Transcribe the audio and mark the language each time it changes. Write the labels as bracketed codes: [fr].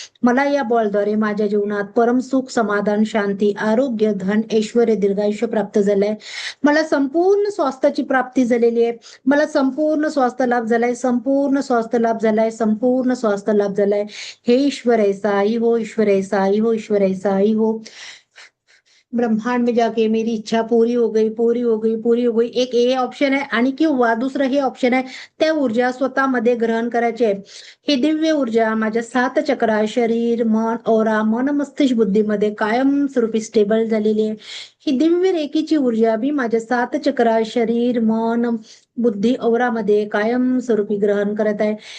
[mr] मला या बॉलद्वारे माझ्या जीवनात परमसुख, समाधान, शांती, आरोग्य, धन, ऐश्वर्य, दीर्घायुष्य प्राप्त झालंय. मला संपूर्ण स्वास्थ्याची प्राप्ती झालेली आहे. मला संपूर्ण स्वास्थ्य लाभ झालाय, संपूर्ण स्वास्थ्य लाभ झालाय, संपूर्ण स्वास्थ्य लाभ झालाय. [hi] हे ईश्वर ऐसा ही हो, ईश्वर ऐसा ही हो, ईश्वर ऐसा ही हो. ब्रह्मांड में जाके मेरी इच्छा पूरी हो गई, पूरी हो गई, पूरी हो गई. [mr] एक हे ऑप्शन आहे आणि किंवा दुसरं हे ऑप्शन आहे, त्या ऊर्जा स्वतःमध्ये ग्रहण करायची आहे. ही दिव्य ऊर्जा माझ्या 7 चक्रा, शरीर, मन, औरा, मन, मस्तिष्क, बुद्धीमध्ये कायमस्वरूपी स्टेबल झालेली आहे. ही दिव्य रेखीची ऊर्जा मी माझ्या 7 चक्रा, शरीर, मन, बुद्धी, औरामध्ये कायमस्वरूपी ग्रहण करत आहे.